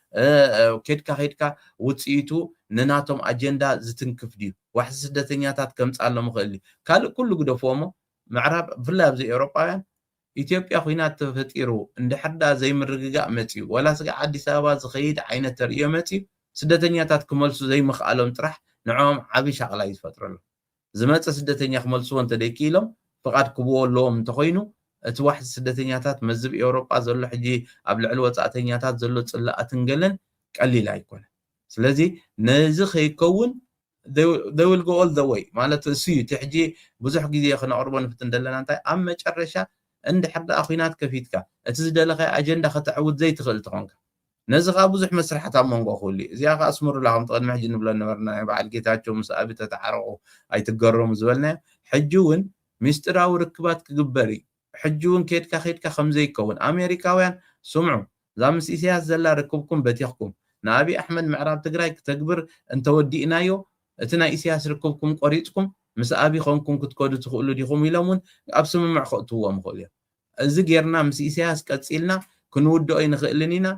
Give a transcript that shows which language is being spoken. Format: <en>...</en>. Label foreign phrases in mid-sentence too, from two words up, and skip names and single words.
<ti>ከድካ ውፅኢቱ ንናቶም ኣጀንዳ ዝትንክፍ ድዩ ዋሕዚ ስደተኛታት ከምፃሎም ክእል ካልእ ኩሉ ግደፍዎሞ ምዕራብ ብፍላይ ኣብዚ ኤውሮጳውያን ኢትዮጵያ ኩናት ተፈጢሩ እንድሕርዳ ዘይምርግጋእ መፅዩ ወላ ስጋዕ ኣዲስ ኣበባ ዝኸይድ ዓይነት ተርእዮ መፅዩ ስደተኛታት ክመልሱ ዘይምኽኣሎም ጥራሕ ንዖም ዓብይ ሻቕላ እዩ ዝፈጥረሉ ዝመፀ ስደተኛ ክመልስዎ እንተደይክኢሎም ፍቓድ ክብዎ ኣለዎም እንተኮይኑ እቲ ዋሕዚ ስደተኛታት መዝብ ኤውሮጳ ዘሎ ሕጂ ኣብ ልዕሊ ወፃእተኛታት ዘሎ ፅላኣትን ገለን ቀሊል ኣይኮነ ስለዚ ነዚ ከይከውን</ti> <en>they will go all the way</en> <ti>ማለት እሱ እዩ እቲ ሕጂ ብዙሕ ግዜ ክነቕርቦ ንፍትን ዘለና እንታይ ኣብ መጨረሻ እንድሕር ደኣ ኩናት ከፊትካ እቲ ዝደለኻዮ ኣጀንዳ ከተዕውት ዘይትኽእል ትኾንካ ነዚ ከዓ ብዙሕ መስርሓት ኣብ መንጎ ክህሉ እዩ እዚኣ ከዓ ኣስምሩላ ከምቲ ቅድሚ ሕጂ ንብሎ ነበርና በዓል ጌታቸው ምስ ኣብይ ተተዓረቑ ኣይትገረሙ ዝበልናዮ ሕጂ እውን ምስጢራዊ ርክባት ክግበር እዩ ሕጂ እውን ከድካ ከምዘይከውን ኣሜሪካውያን ስምዑ እዛ ምስ ኢሳያስ ዘላ ርክብኩም በቲኽኩም ንኣብይ ኣሕመድ ምዕራብ ትግራይ ክተግብር እንተወዲእናዮ እቲ ናይ ኢሳያስ ርክብኩም ቆሪፅኩም ምስ ኣብይ ኾንኩም ክትከዱ ትኽእሉ ዲኹም ኢሎም እውን ኣብ ስምምዕ ከእትዎም ይኽእሉ እዮም እዚ ጌርና ምስ ኢሳያስ ቀፂልና ክንውድኦ ይንኽእልን ኢና</ti>